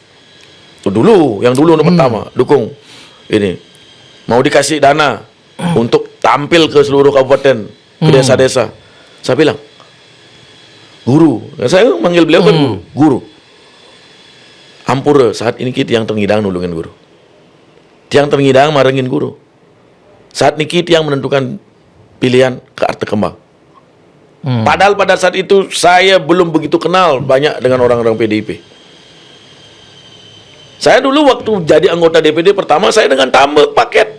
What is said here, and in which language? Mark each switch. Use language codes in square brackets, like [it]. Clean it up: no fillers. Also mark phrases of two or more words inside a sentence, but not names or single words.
[id] Yang dulu pertama, dukung ini. Mau dikasih dana untuk tampil ke seluruh kabupaten, ke desa-desa. Saya bilang, guru. Saya manggil beliau kan guru. Ampura, saat ini kita yang [ban] tengidang nulungin [id] guru. [ban] Tiang tengidang marengin guru. [id] Saat ini kita yang menentukan pilihan ke Arte Kembang. Padahal pada saat itu saya belum begitu kenal banyak dengan orang-orang PDIP. Saya dulu waktu jadi anggota DPD pertama, saya dengan tamu paket.